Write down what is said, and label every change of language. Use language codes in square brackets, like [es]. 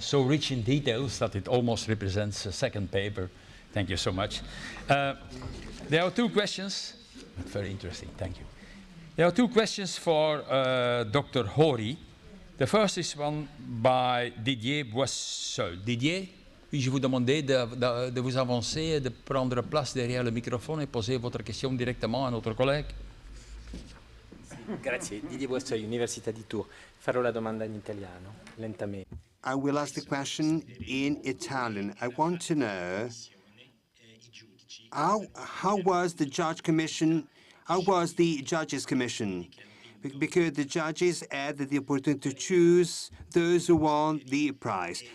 [en] So rich in details that it almost represents a second paper. Thank you so much. There are two questions but very interesting. Thank you. There are two questions for Dr. Horii. The first is one by Didier Boisseul. [fr] Didier, puis-je vous demander de vous avancer, de prendre place derrière le microphone et poser votre question directement à notre collègue? [it] Grazie. Didier Boisseul, Università di Tours. Farò la domanda in italiano, lentamente. [en] I will ask the question in Italian. I want to know how was the judge commission, how was the judges commission? Because the judges had the opportunity to choose those who won the prize.